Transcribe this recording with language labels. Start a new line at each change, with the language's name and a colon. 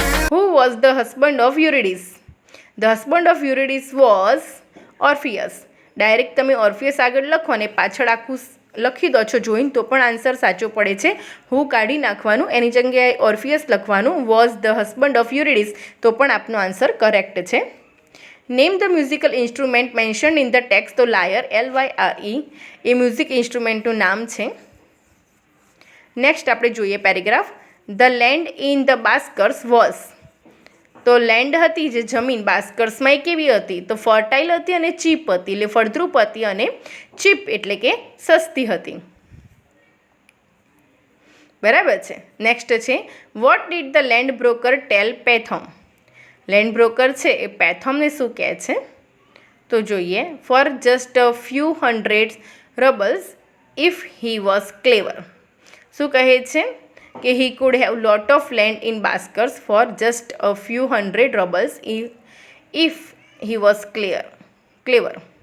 English: Who was the husband of Eurydice? The husband of Eurydice was Orpheus.
Gujarati: Direct તમે ઓર્ફિયસ આગળ લખો અને પાછળ આખું લખી દો છો જોઈને તો પણ આન્સર સાચો પડે છે. હું કાઢી નાખવાનું, એની જગ્યાએ ઓર્ફિયસ લખવાનું.
English: was the husband of Eurydice
Gujarati: તો પણ આપનો આન્સર કરેક્ટ છે.
English: Name the musical instrument mention in the text.
Gujarati: તો લાયર, LYRE એ મ્યુઝિક ઇન્સ્ટ્રુમેન્ટનું નામ છે. નેક્સ્ટ આપણે જોઈએ paragraph.
English: The land in the Bashkirs was.
Gujarati: તો લેન્ડ હતી જે જમીન બાસ્કર્સમાં એ કેવી હતી? તો ફર્ટાઇલ હતી અને ચીપ હતી, એટલે ફળદ્રુપ હતી અને ચીપ એટલે કે સસ્તી હતી. બરાબર છે. નેક્સ્ટ છે,
English: What did the land broker tell Pahom?
Gujarati: Land broker છે એ પેથોમને શું કહે છે? તો જોઈએ,
English: For just a few hundred roubles if he was clever.
Gujarati: શું કહે છે? કે
English: he could have lot of land in baskers for just a few hundred rubles if he was clever.